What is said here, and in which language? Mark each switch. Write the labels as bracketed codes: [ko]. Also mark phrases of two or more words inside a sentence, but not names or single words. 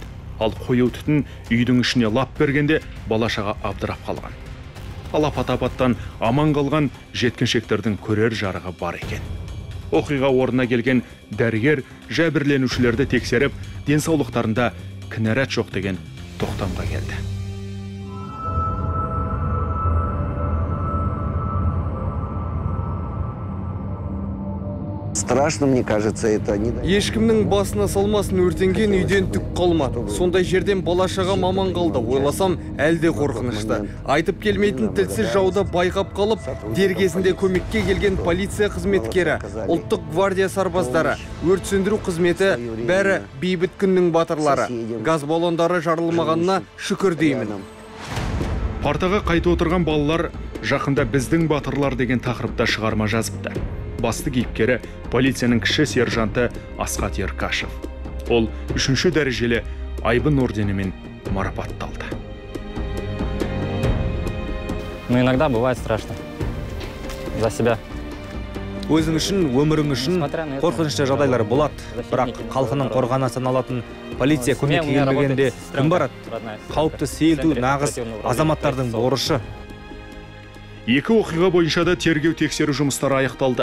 [kk] Ал қою түтін үйдің ішіне лап бергенде балашаға абдырап қалған. Ал апат-апаттан аман қалған жеткіншектердің көрер жарығы бар екен. Оқиға орнына келген дәрігер жәбірленушілерді тексеріп, денсаулықтарында кінәрат жоқ деген тоқтамға келді. [ru] Страшно, мне кажется, это не... [kk] Ешкімнің басына салмасын өртенген үйден түк қалмады. Сондай жерден балашаға маман қалды. Ойласам, әлде қорқынышты. Айтып келмейтін тілсіз жауды байқап қалып, дер кезінде көмекке келген полиция қызметкері, ұлттық гвардия сарбаздары, өрт сөндіру қызметі бәрі бейбіт күннің батырлары. Газ баллондары жарылмағанына шүкір деймін. Партаға қайта отырған балалар жақында біздің батырлар деген тақырыпта шығарма жазыпты. Басты кейіпкері полицияның кіші сержанты Асхат Еркашев. Ол 3-ші дәрежелі айбын орденімен марапатталды. [ru] Но иногда бывает страшно. За себя. [kk] Өзің үшін, өмірің үшін қорқынышты жағдайлар болады. Бірақ халқының қорғаны саналатын полиция көмекке келмегенде кім барады? Қауіпті сейілту нағыз азаматтардың борышы. Екі оқиға бойынша да тергеу тексеру жұмыстары аяқталды.